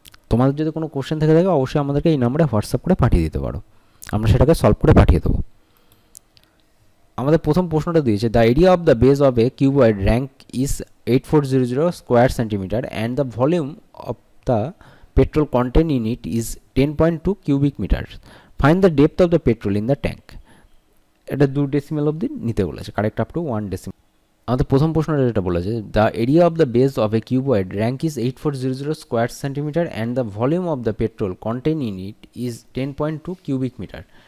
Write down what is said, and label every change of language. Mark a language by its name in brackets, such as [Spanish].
[Bangla] তোমাদের যদি কোনো কোশ্চেন থেকে থাকে অবশ্যই আমাদেরকে এই নাম্বারে হোয়াটসঅ্যাপ করে পাঠিয়ে দিতে পারো, আমরা সেটাকে সলভ করে পাঠিয়ে দেবো। আমাদের প্রথম প্রশ্নটা দিয়েছে, [English] The area of the base of a cuboid tank is 8400 square centimetre and the volume of the petrol content in it is 10.2 cubic meters. Find the depth of the petrol in the tank. [Bangla] এটা 2 decimal অবধি নিতে বলেছে, [English] Correct up to 1 decimal. [Bangla] আমাদের প্রথম প্রশ্নটা যেটা বলেছে, [English] The area of the base of a cuboid tank is 8400 square centimetre and the volume of the petrol content in it is 10.2 cubic metre.